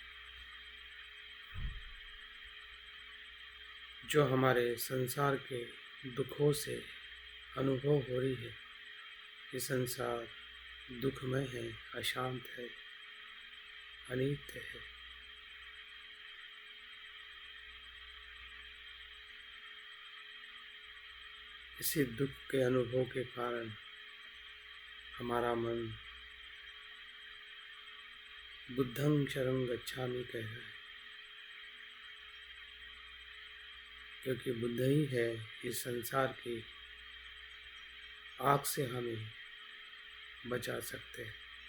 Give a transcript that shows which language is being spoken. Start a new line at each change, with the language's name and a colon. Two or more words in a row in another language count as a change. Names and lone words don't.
Hindi: जो हमारे संसार के दुखों से अनुभव हो रही है, ये संसार दुखमय है, अशांत है, अनित्य है। इसी दुख के अनुभव के कारण हमारा मन
Pali: बुद्धं शरणं गच्छामि
Hindi: कह रहा है, क्योंकि बुद्ध ही है इस संसार की आग से हमें बचा सकते हैं।